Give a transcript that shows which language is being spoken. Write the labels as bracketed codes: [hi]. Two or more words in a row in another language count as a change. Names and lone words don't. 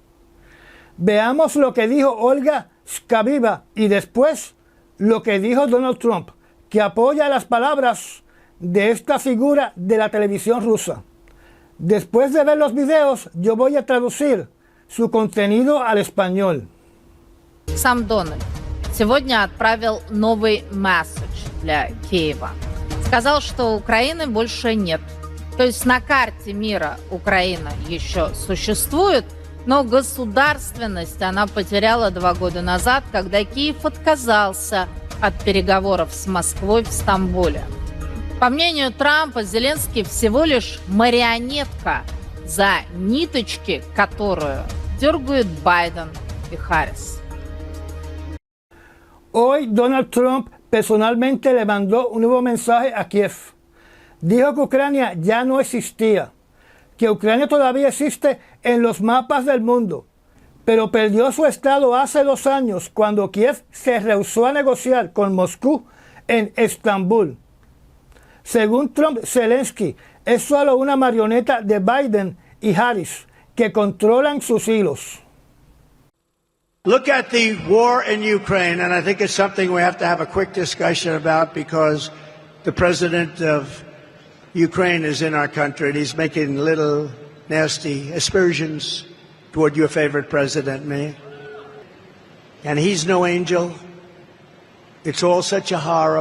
[es] Veamos lo que dijo Olga Skabeva y después lo que dijo Donald Trump, que apoya las palabras de esta figura de la televisión rusa. Después de ver los videos, yo voy a traducir su contenido al español. [ru] Сам Дональд сегодня отправил новый месседж для Киева. Сказал, что Украины больше нет. То есть на карте мира Украина еще существует, но государственность она потеряла 2 года назад, когда Киев отказался от переговоров с Москвой в Стамбуле. По мнению Трампа, Зеленский всего лишь марионетка, за ниточки, которую дергают Байден и Харрис. [es] Hoy Donald Trump personalmente le mandó un nuevo mensaje a Kiev. Dijo que Ucrania ya no existía, que Ucrania todavía existe en los mapas del mundo, pero perdió su estado hace 2 años cuando Kiev se rehusó a negociar con Moscú en Estambul. Según Trump, Zelensky es solo una marioneta de Biden y Harris que controlan sus hilos. [en] Look at the war in Ukraine, and I think it's something we have to have a quick discussion about because the president of Ukraine is in our country and he's making little nasty aspersions toward your favorite president, me. And he's no angel. It's all such a horror.